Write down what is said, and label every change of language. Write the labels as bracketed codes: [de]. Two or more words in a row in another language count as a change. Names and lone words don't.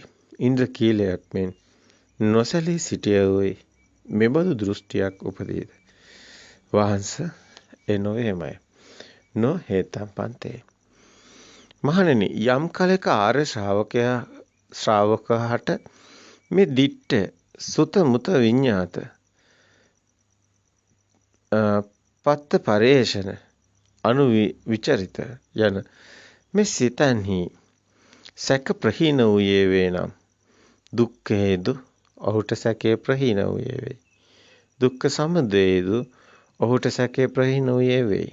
[si] ඉන්ද්‍ර කීලයක් මෙන් නොසලී සිටියෝයි මෙබඳු දෘෂ්ටියක් උපදීද? වහන්ස ඒ නොවේමයි. [pi] නොහේතම් පන්තේ. [si] මහණෙනි, යම් කලක ආර්ය ශ්‍රාවකහට මේ [pi] දිට්ඨ සුත මුත විඤ්ඤාත [si] පත්ත පරේෂණ අනු විචරිත යන මේ සිතන්හි සැක ප්‍රහීන වූයේ වේනම් දුක්ඛ හේතු ඔහුට සැකේ ප්‍රහීන වූයේ වේ. දුක්ඛ සමුදයේදු ඔහුට සැකේ ප්‍රහීන වූයේ වේ.